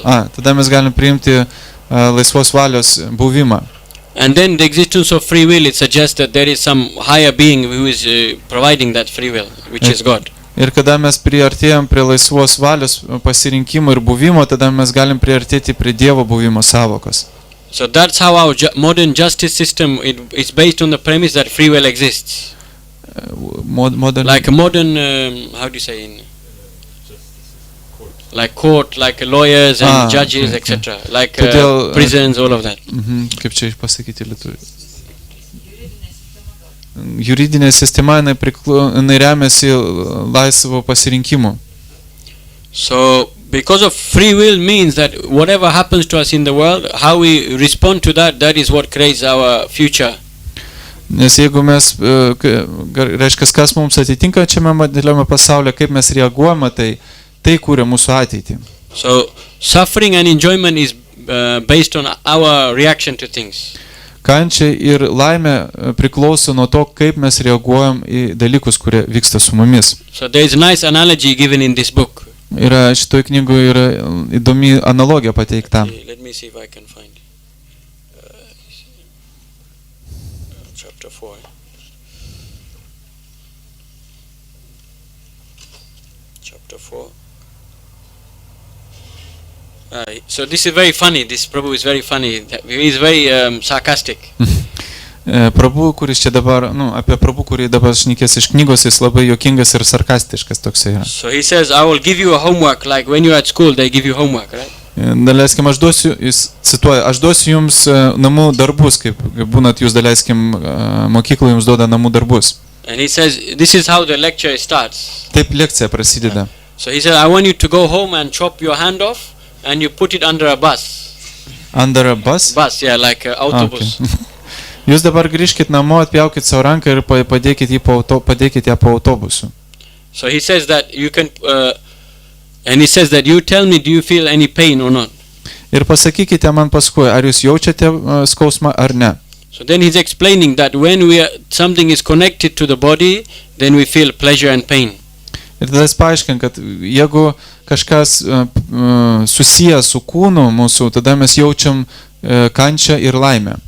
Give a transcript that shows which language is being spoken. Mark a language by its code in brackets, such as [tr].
[lt] Tada mes galim priimti laisvos valios buvimą. [en] And then the existence of free will, it suggests that there is some higher being who is providing that free will, which is God. [lt] Ir kada mes priartėjom prie laisvos valios pasirinkimo ir buvimo, tada mes galim priartėti prie Dievo buvimo savokos. [en] So that's how our modern justice system is based on the premise that free will exists. Modern, like a modern, how do you say, like court, like lawyers and judges, etc. Like prisons, all of that. [lt] Kaip čia pasakyti lietuvių? Juridinė sistema, jinai remiasi laisvo pasirinkimu. [en] So, because of free will means that whatever happens to us in the world, how we respond to that, that is what creates our future. [lt] Nes jeigu mes, reiškia, kas mums atitinka šiame materialiame pasaulyje, kaip mes reaguojame, tai kūrė mūsų ateitį. [en] So, suffering and enjoyment is based on our reaction to things. [lt] Kančia ir laimė priklauso nuo to, kaip mes reaguojam į dalykus, kurie vyksta su mumis. [en] So there is a nice analogy given in this book. [lt] Yra šitoj knygoje yra įdomi analogija pateikta. [en] Let me see if I can find chapter 4. Chapter 4. So this is very funny. This prabhu is very funny. He is very sarcastic. [lt] Prabhu, kuris čia dabar, apie prabhu, kurį dabar šnekės iš knygos, jis labai juokingas ir sarkastiškas toksai yra. [en] So he says, I will give you a homework, like when you are at school, they give you homework, right? [lt] Daleiskim, jis cituoja, aš duosiu jums namų darbus, kaip būnat jūs, daleiskim, mokykloje jums duoda namų darbus. [en] And he says, this is how the lecture starts. [lt] Taip lekcija prasideda. [en] So he said, I want you to go home and chop your hand off and you put it under a bus. Under a bus? Bus, yeah, like an autobus. Okay. [lt] Jūs dabar grįžkit namo, atpjaukit savo ranką ir padėkit ją po autobusu. [en] So he says that you can, and he says that you tell me, do you feel any pain or not? [lt] Ir pasakykite man paskui, ar jūs jaučiate skausmą ar ne. [en] So then he's explaining that when something is connected to the body, then we feel pleasure and pain. [lt] Ir tada jis paaiškina, kad jeigu kažkas susijęs su kūnu mūsų, tada mes jaučiam kančią ir laimę.